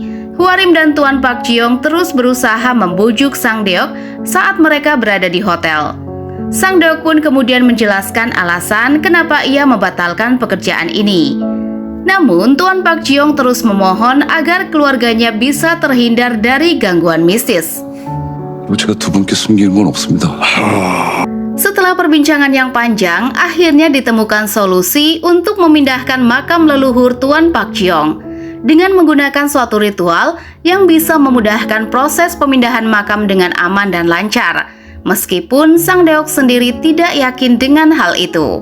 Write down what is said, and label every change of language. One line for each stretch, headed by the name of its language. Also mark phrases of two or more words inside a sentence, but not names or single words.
Indonesian: Hwarim dan Tuan Park Ji-young terus berusaha membujuk Sang Deok saat mereka berada di hotel. Sang Deok pun kemudian menjelaskan alasan kenapa ia membatalkan pekerjaan ini. Namun, Tuan Pak Jiong terus memohon agar keluarganya bisa terhindar dari gangguan mistis.
Korean: 제가 두 분께 숨길 건 없습니다.
Indonesian: Setelah perbincangan yang panjang, akhirnya ditemukan solusi untuk memindahkan makam leluhur Tuan Pak Jiong dengan menggunakan suatu ritual yang bisa memudahkan proses pemindahan makam dengan aman dan lancar, meskipun Sang Deok sendiri tidak yakin dengan hal itu.